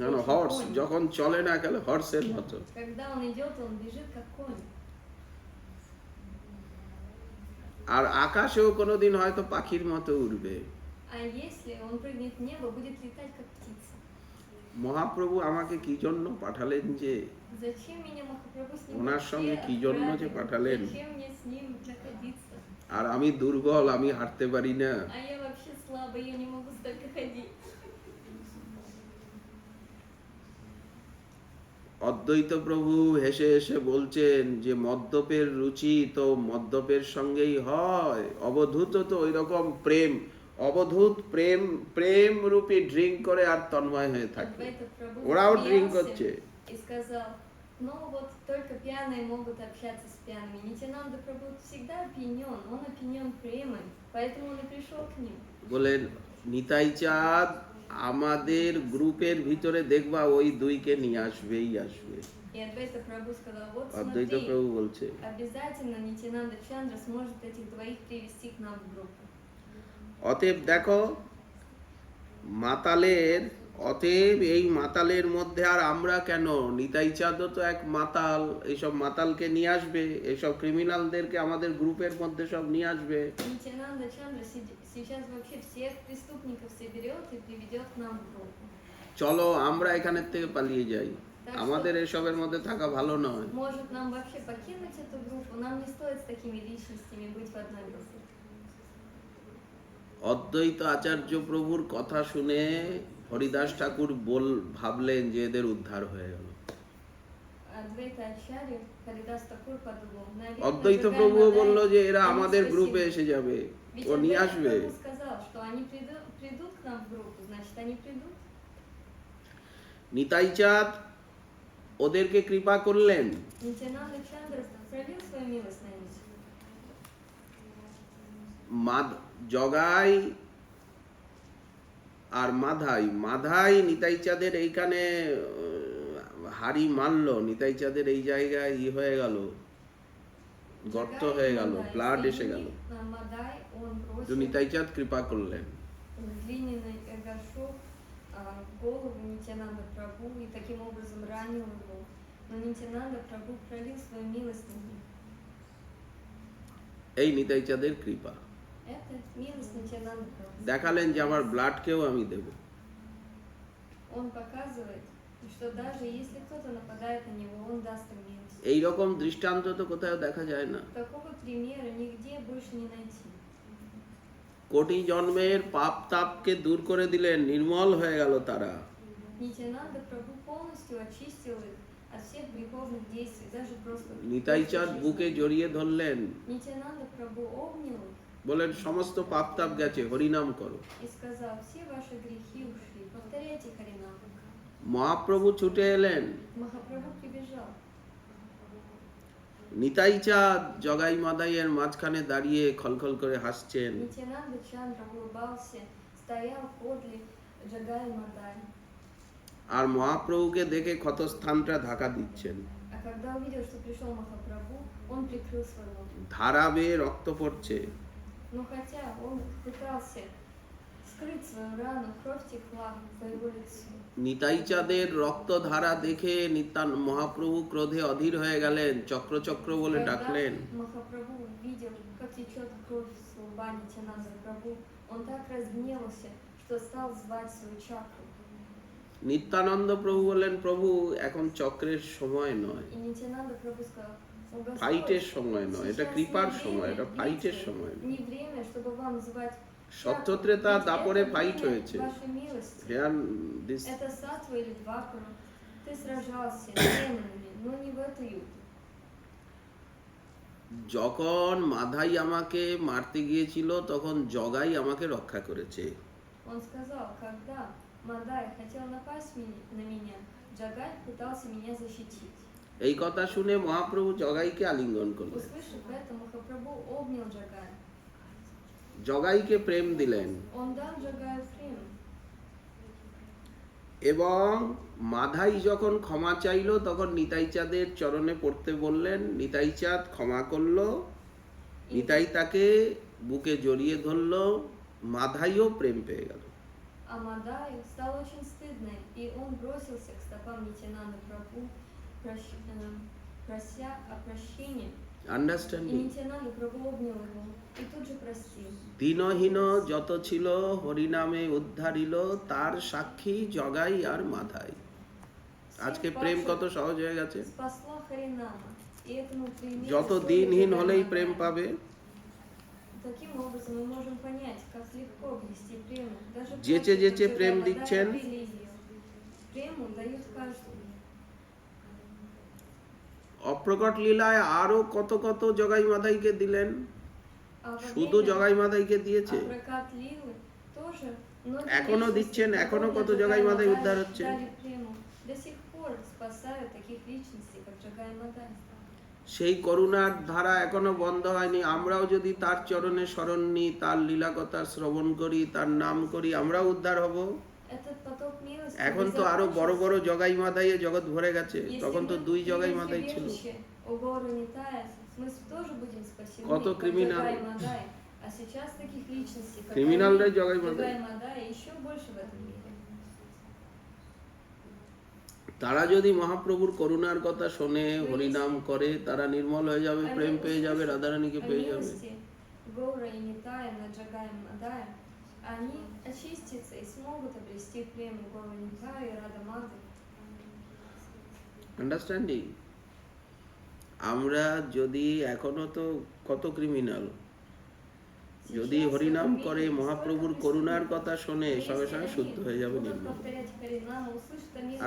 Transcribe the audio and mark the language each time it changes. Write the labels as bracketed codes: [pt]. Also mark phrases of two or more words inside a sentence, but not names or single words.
[bn] জানো, [ru] чем [bn] হর্স [ru] конь. [bn] যখন চলে না গেলে হর্সের মতো। [ru] Когда он идет, он бежит как конь. [bn] আর আকাশেও কোনোদিন হয়তো পাখির মতো উড়বে। [ru] А если он прыгнет в небо, будет летать как птица. [bn] মহাপ্রভু আমাকে কি জন্য পাঠালেন যে, [ru] Зачем меня Махапрабху с ним [bn] ওনার সঙ্গে কি জন্য যে [ru] отправил? [bn] পাঠালেন? [ru] Зачем мне с ним находиться? [bn] আর আমি দুর্বল, আমি হাঁটতে পারি না। [ru] А я вообще слабая, я не могу столько ходить. [bn] অদ্বৈত প্রভু হেসে হেসে বলছেন যে মদ্যপের রুচি তো মদ্যপের সঙ্গেই হয়, অবধূত তো ওই রকম প্রেম, অবধূত প্রেম, প্রেম রূপী ড্রিঙ্ক করে আর তন্ময় হয়ে থাকে। [ru] Адвайта Прабху [bn] ওরাও ড্রিঙ্ক [ru] засмеялся [bn] করছে। [ru] и сказал: ну вот только пьяные могут общаться с пьяными. Нитянанда Прабху всегда опьянен, он опьянен премой, поэтому он и пришел к ним. [bn] বলেন নিতাই চাঁদ আমাদের গ্রুপের ভিতরে দেখবা ওই দুইকে নিয়ে আসবেই আসবে। [ru] И Адвайта Прабху сказал: вот [bn] অদ্বৈত [ru] смотри, [bn] প্রভু বলছে [ru] обязательно Нитянанда Чандра сможет этих двоих привести к нам в группу. [bn] অতএব দেখো অতএব এই মাতালের মধ্যে আর আমরা কেন? নিতাই চাঁদও তো এক মাতাল, এইসব মাতালকে নিয়ে আসবে, এইসব ক্রিমিনালদেরকে আমাদের গ্রুপের মধ্যে সব নিয়ে আসবে। [ru] Нитянанда Чандра сейчас вообще всех преступников соберет и приведет к нам в группу. [bn] চলো আমরা এখানের থেকে পালিয়ে যাই, আমাদের এসবের মধ্যে থাকা ভালো নয়। [ru] Может, нам вообще покинуть эту группу? Нам не стоит с такими личностями быть в одной группе. [bn] অদ্বৈত আচার্য প্রভুর কথা শুনে হরিদাস ঠাকুর ভাবলেন যে এদের উদ্ধার হয়ে গেল। [ru] Адвайта Ачарья, Харидас Такур подумал: наверное, [bn] অদ্বৈত [ru] другая [bn] প্রভুও [ru] модель, [bn] বলল যে এরা [ru] они [bn] আমাদের [ru] спасены. [bn] গ্রুপে এসে যাবে, [ru] Ведь [bn] ও নিয়ে [ru] Адвайта [bn] আসবে। [ru] Прабху сказал, что они придут к нам в группу, значит, они придут. [bn] নিতাই চাঁদ ওদেরকে কৃপা করলেন। [ru] Нитянанда Чандра пролил свою милость на них. [bn] জগাই আর মাধাই নিতাই চাঁদের এইখানে হাড়ি মারলো, নিতাই চাঁদের এই জায়গায় হয়ে গেল, গর্ত হয়ে গেল, ব্লাড এসে গেল। [ru] Мадай, он [bn] তো [ru] бросил [bn] নিতাই চাঁদ কৃপা করলেন। [ru] глиняный горшок в голову Нитянанда Прабху и таким образом ранил его. Но Нитянанда Прабху пролил свою милость на них. [bn] এই নিতাই চাঁদের কৃপা। [ru] Это милость Нитянанда Прабху. [bn] দেখালেন যে আমার ব্লাডকেও আমি দেব। [ru] Он показывает, что даже если кто-то нападает на него, он даст им милость. [bn] এই রকম দৃষ্টান্ত তো কোথাও দেখা যায় না। [ru] Такого примера нигде больше не найти. [bn] কোটি জন্মের পাপ তাপকে দূর করে দিলেন, নির্মল হয়ে গেল তারা। [ru] Нитянанда Прабху полностью очистил их от всех греховных действий, даже просто. [bn] নিতাই চাঁদ বুকে জড়িয়ে ধরলেন, [ru] Нитянанда Прабху обнял их [bn] বলেন সমস্ত পাপ তাপ গেছে, হরিনাম করো। [ru] и сказал: все ваши грехи ушли, повторяйте Харинам. [bn] মহাপ্রভু ছুটে এলেন, [ru] Махапрабху прибежал. [bn] নিতাই চাঁদ জগাই মাদাইয়ের মাঝখানে দাঁড়িয়ে খলখল করে হাসছেন। [ru] Нитянанда Чандра улыбался, стоял подле Джагая Мадай. [bn] আর মহাপ্রভুকে দেখে ক্ষতস্থানটা ঢাকা দিচ্ছেন। [ru] А когда увидел, что пришел Махапрабху, он прикрыл свой рот. [bn] ধারা বেয়ে রক্ত পড়ছে। [ru] Но хотя он пытался скрыть свою рану, кровь текла по его лицу. [bn] নিতাই চাঁদের রক্তধারা দেখে মহাপ্রভু ক্রোধে অধীর হয়ে গেলেন, চক্র চক্র বলে [ru] Когда [bn] ডাকলেন। [ru] Махапрабху увидел, как течет кровь с лба Нитянанда Прабху, он так разгневался, что стал звать свою чакру. [bn] নিত্যানন্দ প্রভু বললেন, প্রভু এখন চক্রের সময় নয়, [ru] И Нитянанда Прабху сказал: «О, Господь, [bn] ফাইটের সময় নয়, এটা [ru] сейчас [bn] কৃপার [ru] не [bn] সময়, [ru] время [bn] এটা ফাইটের [ru] биться, [bn] সময়। [ru] не время, чтобы вам звать [bn] সত্যত্রেতা [ru] чакру. Ведь [bn] দাপরে [ru] это [bn] ফাইট [ru] время [bn] হয়েছে। [ru] вашей милости. [en] hear this [ru] Это сатва или двапара. Ты сражался с демонами, но не в эту югу. [bn] যখন মাধাই আমাকে মারতে গিয়েছিল তখন জগাই আমাকে রক্ষা করেছে। [ru] Он сказал: когда Мадай хотел напасть на меня, Джагай пытался меня защитить. [bn] এই কথা শুনে মহাপ্রভু জগাইকে আলিঙ্গন করলেন। [ru] Услышав это, Махапрабху обнял Джагая. [bn] জগাইকে প্রেম দিলেন [ru] Он дал Джагаю прем. [bn] এবং মাধাই যখন ক্ষমা চাইলো তখন নিতাই চাঁদের চরণে পড়তে বললেন। নিতাই চাঁদ ক্ষমা করলো, নিতাই তাকে বুকে জড়িয়ে ধরলো, মাধাইও প্রেম পেয়ে গেল। [ru] А Мадаю стало очень стыдно, и он бросился к стопам Нитянанды Прабху, прося о прощении. И [bn] আন্ডারস্ট্যান্ডিং। [ru] Нитянанда Прабху обнял его и тут же простил. [bn] দীনহীন যত ছিল হরিনামে উদ্ধারিল, তার সাক্ষী জগাই আর মাধাই। আজকে প্রেম কত সহজ হয়ে গেছে। [ru] Спасла Харинама, и этому примеру [bn] যত [ru] стоит [bn] দিনহীন [ru] Джагай [bn] হলেই [ru] Мадая. [bn] প্রেম পাবে। [ru] Таким образом мы можем понять, как легко обрести прему. Даже [bn] যেচে [ru] после, [bn] যেচে [ru] как [bn] প্রেম [ru] Джагай Мадая [bn] দিচ্ছেন, [ru] обрели ее. Прему дают каждому. [bn] অপ্রকট লীলায় আরো কত কত জগাই মাধাইকে দিলেন। [ru] А во [bn] শুধু [ru] время [bn] জগাই মাধাইকে দিয়েছে, [ru] Прокат Лилы тоже многие [bn] এখনো [ru] личности, [bn] দিচ্ছেন, এখনো [ru] подобно [bn] কত [ru] Джагаю [bn] জগাই মাধাই [ru] Мадаю, [bn] উদ্ধার হচ্ছে। [ru] дали прему. До сих пор спасают таких личностей, как Джагай Мадай. [bn] সেই করুণার ধারা এখনো বন্ধ হয়নি। আমরাও যদি তার চরণে শরণ নিই, তার লীলা কথা শ্রবণ করি, তার নাম করি, আমরাও উদ্ধার হব। [ru] Этот поток милости [bn] এখন [ru] не [bn] তো আরো বড় [ru] закончился. [bn] বড় জগাই মাধাইয়ে জগৎ ভরে গেছে, [ru] Если [bn] তখন তো [ru] мы [bn] 2 জগাই [ru] примем [bn] মাধাই ছিল। [ru] прибежище у горы Нитая, мы тоже будем спасены, [bn] কত [ru] как криминал. Джагай Мадай. А сейчас таких личностей, как Криминальные они, Джагай Мадай. Мадай, еще больше в этом мире. [bn] তারা যদি মহাপ্রভুর করুণার কথা শোনে, হরিনাম করে, তারা নির্মল হয়ে যাবে, [ru] Они [bn] প্রেম পেয়ে যাবে, [ru] услышат [bn] রাধারানীকে [ru] о [bn] পেয়ে যাবে। [ru] милости Гора и Нитая над Джагаем Мадая, они очистятся и смогут обрести прему Гора Нитая и Рада Мады. [bn] আন্ডারস্ট্যান্ডিং? আমরা যদি এখনো তো কত ক্রিমিনাল, যদি হরিনাম করে, মহাপ্রভুর করুণার কথা শোনে, সঙ্গে সঙ্গে শুদ্ধ হয়ে যাবে, [ru] Будут [bn] নির্মল। [ru] повторять Харинаму, услышат о милости